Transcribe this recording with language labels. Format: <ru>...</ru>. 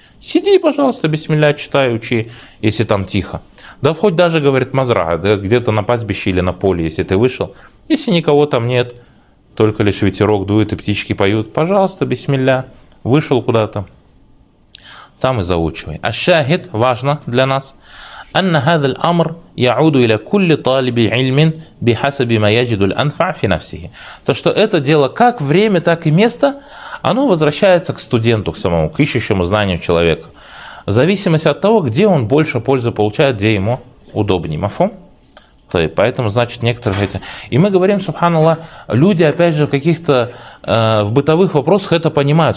<ru>Сиди, пожалуйста, бисмилля, читай, учи, если там тихо. Да хоть даже, говорит, мазраха, да, где-то на пастбище или на поле, если ты вышел, если никого там нет, только лишь ветерок дует и птички поют, пожалуйста, бисмилля, вышел куда-то, там и заучивай. А шахид важно для нас.</ru> <ar>أن هذا الأمر يعود إلى كل طالب علم بحسب ما يجد الأنفع في نفسه.</ar> <ru>То, что это дело как время, так и место, оно возвращается к студенту, к самому, к ищущему знанию человека. В зависимости от того, где он больше пользы получает, где ему удобнее. Мафум? Поэтому, значит, некоторые эти... И мы говорим, субханаллах, люди, опять же, в каких-то в бытовых вопросах это понимают.</ru>